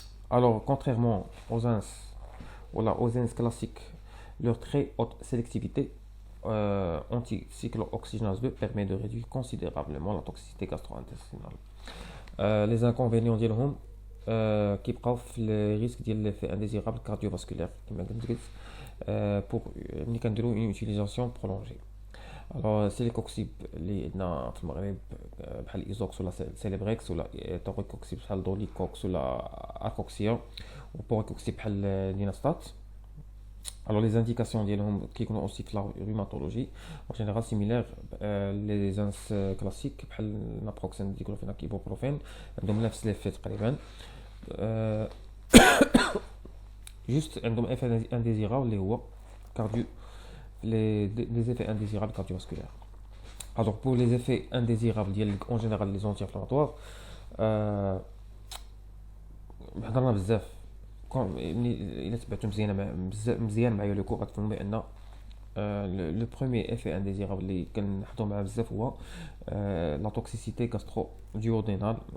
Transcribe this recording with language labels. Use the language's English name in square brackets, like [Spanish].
[French] Alors contrairement aux ENS classiques, leur très haute sélectivité anti-cyclooxygenase 2 permet de réduire considérablement la toxicité gastro-intestinale. Les inconvénients [Arabic] ديالهم كيبقاو في [French] les risques [Arabic] ديال [French] l'effet indésirable cardiovasculaire [Arabic] كما قلت [French] pour [Arabic] ملي كنديروا [French] une utilisation prolongée. [Arabic] Alors celecoxib اللي عندنا في المغرب بحال ايزوكس ولا سيليبريكس ولا توريكوكسيب بحال دوليكوكس ولا اكوكسيا وبوريكوكسيب بحال ديناستات. [French] Alors les indications [Arabic] ديالهم كيكونوا [French] aussi [Arabic] في [French] la rhumatologie en général similaires les ENS classiques [Arabic] بحال [French] naproxène, diclofenac, ibuprofène [Arabic] عندهم نفس [French] l'effet [Arabic] تقريبا. [French] juste [Arabic] عندهم [French] effet indésirable [Arabic] اللي هو [French] cardio les effets indésirables cardiovasculaires. Alors pour les effets indésirables en général les anti-inflammatoires [Arabic] هضرنا بزاف الا تبعتو مزيان معايا [French] لو كور [Arabic] غتفهموا بان [French] لو بروميير ايفي انديزيرابل [Arabic] اللي كنحطو معاه بزاف هو [French] لا توكسيسيتي غاسترو ديودينال.